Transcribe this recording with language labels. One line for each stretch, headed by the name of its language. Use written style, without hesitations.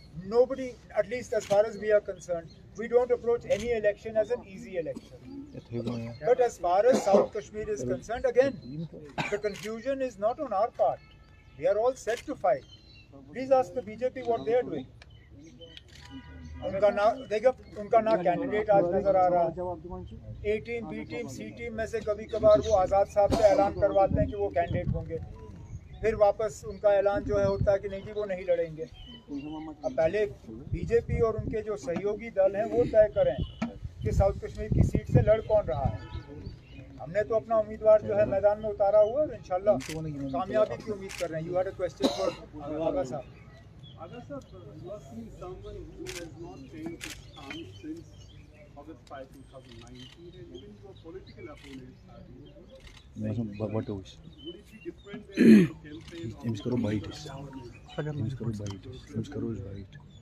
English: Nobody, at least as far as we are concerned, we don't approach any election as an easy election. But as far as South Kashmir is concerned, again, the confusion is not on our part. We are all set to fight. Please ask the BJP what they are doing.
Hindi: उनका ना देखो, उनका ना candidate आज नजर आ रहा है। ए team, B team, सी team में से कभी कभार वो आज़ाद साहब से ऐलान करवाते हैं कि वो कैंडिडेट होंगे, फिर वापस उनका ऐलान जो है होता है कि नहीं जी वो नहीं लड़ेंगे। अब पहले बीजेपी और उनके जो सहयोगी दल हैं वो तय करें कि साउथ कश्मीर की सीट से लड़ कौन रहा है। हमने तो अपना उम्मीदवार जो है मैदान में उतारा हुआ और इंशाल्लाह कामयाबी की उम्मीद कर रहे हैं।
English: You had a question for Aga साहब। Aga sir, you are seeing someone who has not changed his stance since August 5, 2019, and even your political opponents are doing. What else? Would it be different than the campaign of Ems karo bite. Ems karo bite. Ems karo bite.